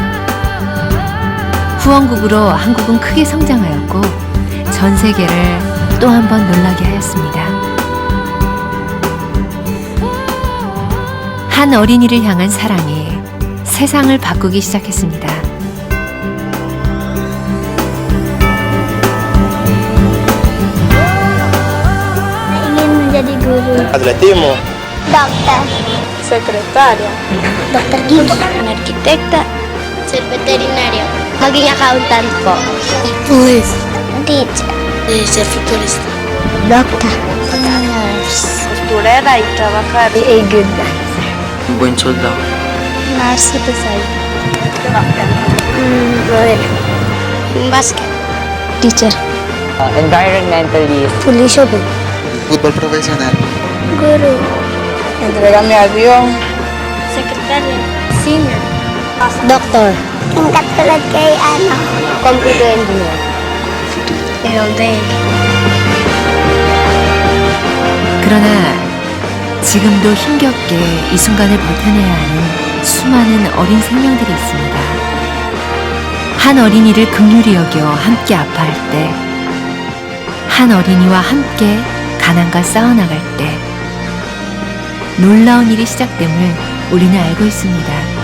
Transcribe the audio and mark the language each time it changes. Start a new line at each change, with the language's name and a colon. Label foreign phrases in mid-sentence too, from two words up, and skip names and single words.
Korean: 후원국으로 한국은 크게 성장하였고 전 세계를 또 한 번 놀라게 하였습니다. 한 어린이를 향한 사랑이 세상을 바꾸기 시작했습니다.
Indonesian: Ingin menjadi guru. Atletimu. Dokter.
Spanish: Secretaria.
Indonesian: Dokter gigi. Arkitekta.
Spanish: Ser veterinario.
Filipino: Maging accountant po.
English: Police. Teacher.
Spanish: Ser futurista.
English: Doctor. Nurse.
Spanish: Costurera y trabajar.
English: Be a good nurse.
Spanish: Un buen soldado.
Filipino: Nurse ito sa'yo. Bueno.
English: Basket. Teacher. Environmentalist.
Filipino: Police po.
Spanish: Fútbol profesional.
Indonesian: Guru.
Spanish: Entregame a Dios.
English: Secretary. Singer. Doctor.
Filipino: Yung katulad kay
English: computer engineer. LD.
Korean: 그러나 지금도 힘겹게 이 순간을 버텨내야 하는 수많은 어린 생명들이 있습니다. 한 어린이를 긍휼히 여겨 함께 아파할 때, 한 어린이와 함께 가난과 싸워나갈 때 놀라운 일이 시작됨을 우리는 알고 있습니다.